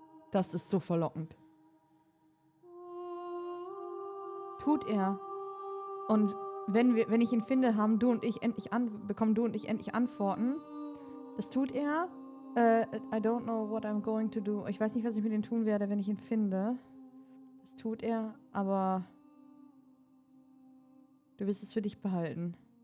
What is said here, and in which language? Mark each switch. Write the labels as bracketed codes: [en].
[de] Das ist so verlockend. Tut er. Und wenn ich ihn finde, bekommen du und ich endlich Antworten. Das tut er. [en] I don't know what I'm going to do. [de] Ich weiß nicht, was ich mit ihm tun werde, wenn ich ihn finde. Das tut er, aber du wirst es für dich behalten.